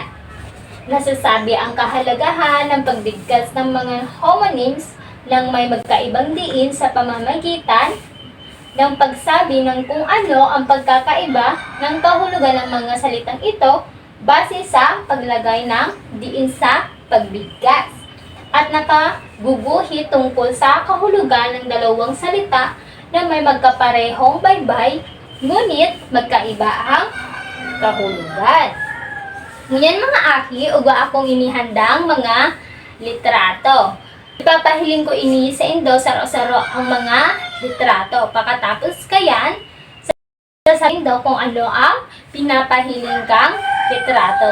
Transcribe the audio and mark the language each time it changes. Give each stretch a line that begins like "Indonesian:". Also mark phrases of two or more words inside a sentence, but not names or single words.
Filipino: Nasasabi ang kahalagahan ng pagbigkas ng mga homonyms ng may magkaibang diin sa pamamagitan ng pagsabi ng kung ano ang pagkakaiba ng kahulugan ng mga salitang ito base sa paglagay ng diin sa pagbigkas at nakaguguhit tungkol sa kahulugan ng dalawang salita na may magkaparehong baybay ngunit magkaiba ang kahulugan.
Bikol: Ngunyan mga aki, uga akong inihandang mga litrato. Ipapahiling ko ini sa indo saro-saro ang mga litrato. Pagkatapos kayan, sasabihin daw kung ano ang pinapahiling kang litrato.